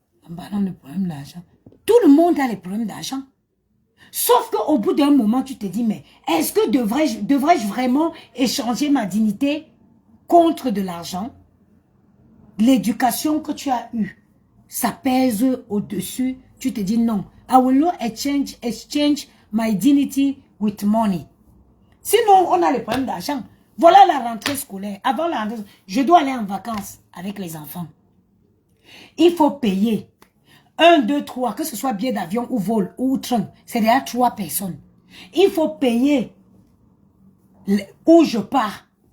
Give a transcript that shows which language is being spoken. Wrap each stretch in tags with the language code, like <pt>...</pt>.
<fr>En parlant de problèmes d'argent, tout le monde a les problèmes d'argent. Sauf qu'au bout d'un moment, tu te dis, mais est-ce que devrais-je vraiment échanger ma dignité contre de l'argent? L'éducation que tu as eue, ça pèse au-dessus. Tu te dis non.</fr> <en>I will not exchange my dignity with money.</en> <fr>Sinon, on a les problèmes d'argent. Voilà la rentrée scolaire. Avant la rentrée, je dois aller en vacances avec les enfants. Il faut payer. 1, 2, 3, que ce soit billet d'avion ou vol ou train, c'est déjà 3 personnes. Il faut payer où je pars.</fr>